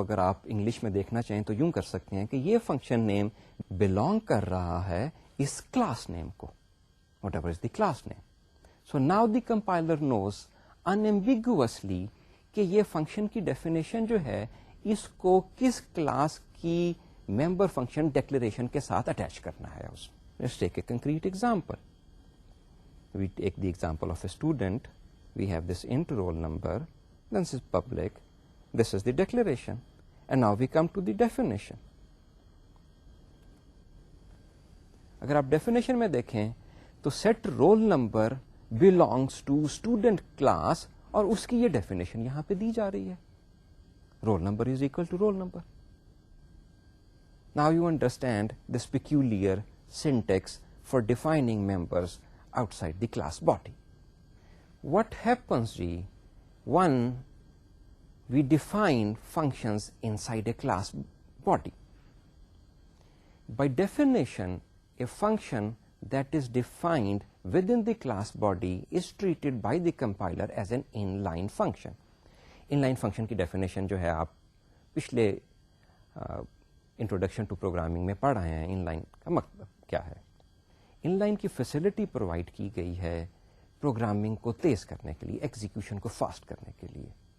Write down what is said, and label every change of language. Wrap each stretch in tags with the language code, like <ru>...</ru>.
<ur>اگر آپ انگلش میں دیکھنا چاہیں تو یوں کر سکتے ہیں کہ یہ فنکشن نیم بلانگ کر رہا ہے اس کلاس نیم کو,</ur> <en>Whatever is the class name. So now the compiler knows unambiguously</en> <ur>کہ یہ فنکشن کی ڈیفینیشن جو ہے اس کو کس کلاس کی ممبر فنکشن ڈیکلیریشن کے ساتھ اٹیچ کرنا ہے.</ur> <en>Let's take a concrete example. We take the example of a student. We have this int roll number. This is public. This is the declaration. And now we come to the definition.</en> <ur>اگر آپ definition میں دیکھیں تو</ur> <en>set roll number belongs to student class,</en> <ur>اور اس کی یہ definition یہاں پہ دی جا رہی ہے.</ur> <en>Roll number is equal to roll number. Now you understand this peculiar syntax for defining members outside the class body. What happens when we define functions inside a class body? By definition, a function that is defined within the class body is treated by the compiler as an inline function.</en> <ur>Inline function کی definition جو ہے آپ پچھلے introduction to programming میں پڑھ رہے ہیں. In line کا مطلب کیا ہے؟ ان لائن کی فیسلٹی پرووائڈ کی گئی ہے پروگرامنگ کو تیز کرنے کے لیے, ایگزیکیوشن کو فاسٹ کرنے کے لیے.</ur>